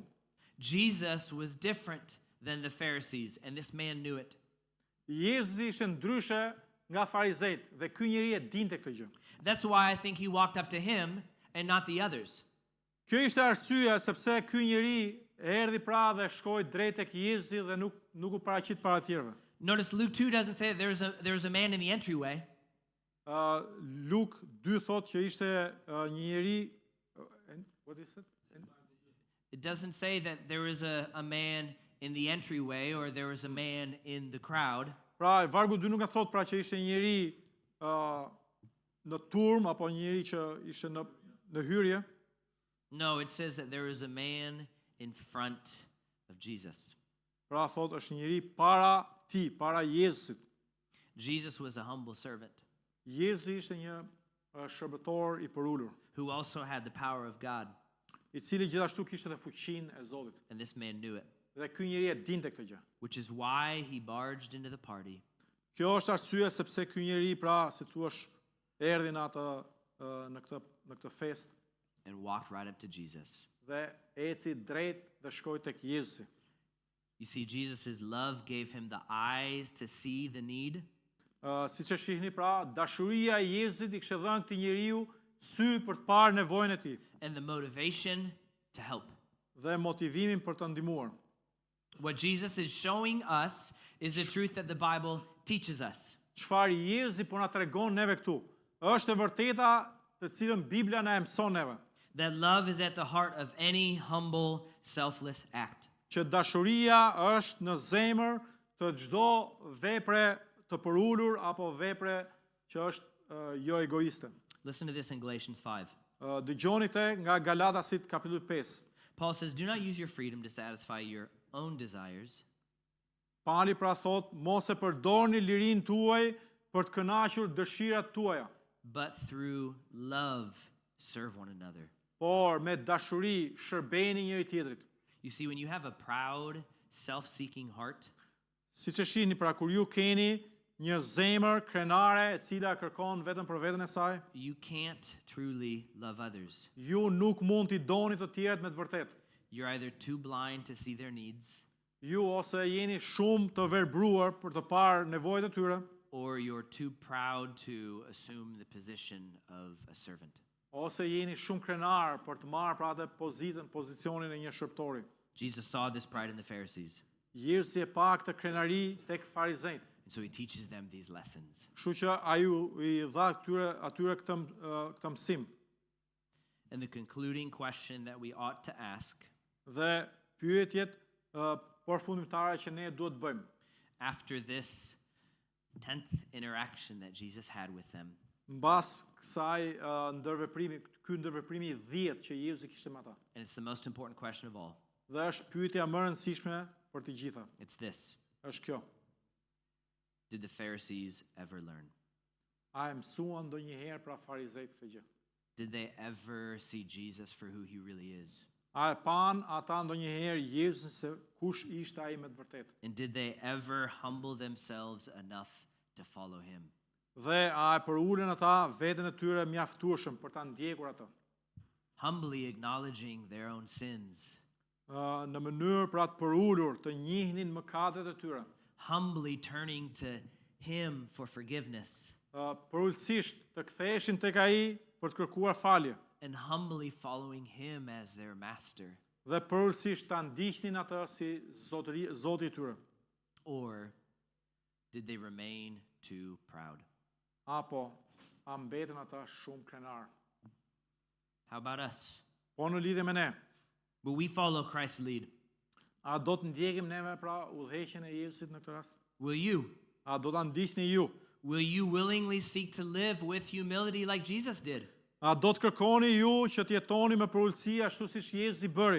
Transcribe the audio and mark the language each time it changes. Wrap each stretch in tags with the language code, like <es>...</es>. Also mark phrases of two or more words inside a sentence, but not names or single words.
<en>Jesus was different than the Pharisees, and this man knew it.</en> <sq>Jezusi ishte ndryshe nga farizejt dhe ky njeri e dinte këtë gjë.</sq> <en>That's why I think he walked up to him and not the others.</en> <sq>Kjo ishte arsyeja sepse ky njeri erdhi pra dhe shkoi drejt tek Jezusi dhe nuk u paraqit para tjerëve.</sq> <en>Notice Luke 2 doesn't say that there was a man in the entryway.</en> <sq>Luk 2 thot që ishte një njeri.</sq> <en>What is it? It doesn't say that there was a man in the entryway or there was a man in the crowd.</en> <sq>Pra, vargu 2 nuk e thot pra që ishte një njeri në turm apo një njeri që ishte në hyrje.</sq> <en>No, it says that there was a man in front of Jesus.</en> <sq>Pra thot është një njeri para ti, para Jezusit.</sq> <en>Jesus was a humble servant</en> <sq>Jezusi ishte një shërbëtor i përulur,</sq> <en>who also had the power of God,</en> <sq>i cili gjithashtu kishte edhe fuqinë e Zotit.</sq> <en>and this man knew it,</en> <sq>Dhe ky njeri e dinte këtë gjë.</sq> <en>which is why he barged into the party.</en> <sq>Kjo është arsye sepse ky njeri pra, si thua, erdhi në këtë festë</sq> <en>And walked right up to Jesus.</en> <sq>dhe eci drejt dhe shkoi tek Jezusi.</sq> <en>You see, Jesus' love gave him the eyes to see the need,</en> <sq>Siç e shihni pra, dashuria e Jezusit i kishte dhënë këtij njeriu sy për të parë nevojën e tij</sq> <en>and the motivation to help.</en> <sq>dhe motivimin për të ndihmuar.</sq> <en>What Jesus is showing us is the truth that the Bible teaches us.</en> <sq>Çfarë Jezusi po na tregon neve këtu, është e vërteta të cilën Bibla na e mëson neve.</sq> <en>That love is at the heart of any humble, selfless act.</en> <sq>Që dashuria është në zemër të çdo vepre të përulur apo vepre që është jo egoiste.</sq> <en>Listen to this in Galatians 5.</en> <sq>Dëgjoni këtë nga Galatasit kapitulli 5.</sq> <en>Paul says, "Do not use your freedom to satisfy your own desires,</en> <sq>Pali pra thot, mos e përdorni lirinë tuaj për të kënaqur dëshirat tuaja,</sq> <en>but through love serve one another."</en> <sq>por me dashuri shërbeni njëri tjetrit.</sq> <en>You see, when you have a proud, self-seeking heart,</en> <sq>Siç e shihni pra kur ju keni një zemër krenare e cila kërkon vetëm për veten e saj,</sq> <en>you can't truly love others.</en> <sq>ju nuk mund t'i doni të tjerët me të vërtetë.</sq> <en>You're either too blind to see their needs,</en> <sq>Ju ose jeni shumë të verbruar për të parë nevojat e tyre,</sq> <en>or you're too proud to assume the position of a servant.</en> <sq>ose jeni shumë krenar për të marrë pra atë pozicionin e një shërbëtori.</sq> <en>Jesus saw this pride in the Pharisees,</en> <sq>Jezusi e pa këtë krenari tek farizejt.</sq> <en>and so he teaches them these lessons.</en> <sq>Kështu që ai i dha atyre këtë mësim.</sq> <en>And the concluding question that we ought to ask</en> <sq>Dhe pyetjet përfundimtare që ne duhet të bëjmë.</sq> <en>after this 10th interaction that Jesus had with them</en> <sq>Mbas kësaj ky ndërveprimi i 10 që Jezusi kishte me ata.</sq> <en>and it's the most important question of all.</en> <sq>Dhe është pyetja më e rëndësishme për të gjitha.</sq> <en>It's this:</en> <sq>Është kjo.</sq> <en>did the Pharisees ever learn?</en> <sq>A e mësuan ndonjëherë pra farizejt këtë gjë?</sq> <en>Did they ever see Jesus for who he really is?</en> <sq>A e pan ata ndonjëherë Jezusin se kush ishte ai me të vërtetë?</sq> <en>And did they ever humble themselves enough to follow him?</en> <sq>Dhe a e përullin ata veten e tyre mjaftueshëm për ta ndjekur atë.</sq> <en>humbly acknowledging their own sins,</en> <sq>Në mënyrë për atë përullur të njihnin mëkatet e tyre.</sq> <en>humbly turning to Him for forgiveness,</en> <sq>Përullësisht të ktheheshin tek ai për të kërkuar falje.</sq> <en>and humbly following Him as their master?</en> <sq>Dhe përullësisht ta ndiqnin atë si Zoti i tyre.</sq> <en>Or did they remain too proud?</en> <sq>Apo a mbeten ata shumë krenar.</sq> <en>How about us?</en> <sq>Po në lidhje me ne,</sq> <en>Will we follow Christ's lead?</en> <sq>a do të ndjekim neve pra udhëheqjen e Jezusit në këtë rast?</sq> <en>Will you?</en> <sq>A do ta ndiqni ju?</sq> <en>Will you willingly seek to live with humility like Jesus did?</en> <sq>A do të kërkoni ju që të jetoni me përullësi ashtu siç Jezusi bëri?</sq>